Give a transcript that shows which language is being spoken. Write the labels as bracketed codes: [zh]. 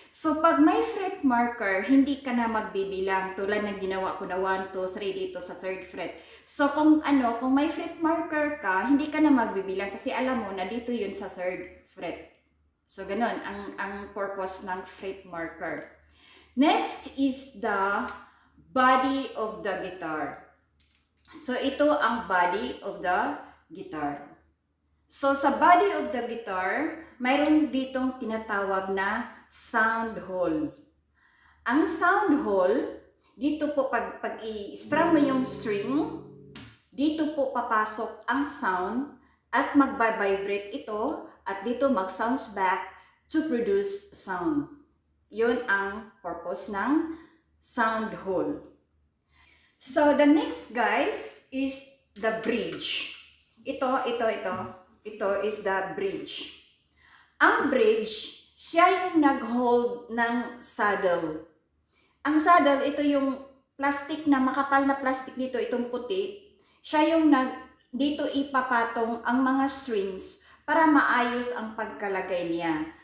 [tl] So, pag may fret marker, hindi ka na magbibilang tulad ng ginawa ko na 1, 2, 3 dito sa 3rd fret. So, kung may fret marker ka, hindi ka na magbibilang kasi alam mo na dito yun sa 3rd fret. So, ganun ang purpose ng fret marker. [en] Next is the body of the guitar. [tl] So, ito ang body of the guitar. So, sa body of the guitar, mayroon ditong tinatawag na sound hole. Ang sound hole, dito po pag i-strum mo yung string, dito po papasok ang sound at magba-vibrate ito at dito mag-sounds back to produce sound. Yun ang purpose ng sound hole. [en] So, the next guys is the bridge. [tl] Ito is the bridge. Ang bridge, siya yung nag-hold ng saddle. Ang saddle, ito yung plastic na makapal na plastic dito, itong puti. Siya yung dito ipapatong ang mga strings para maayos ang pagkalagay niya.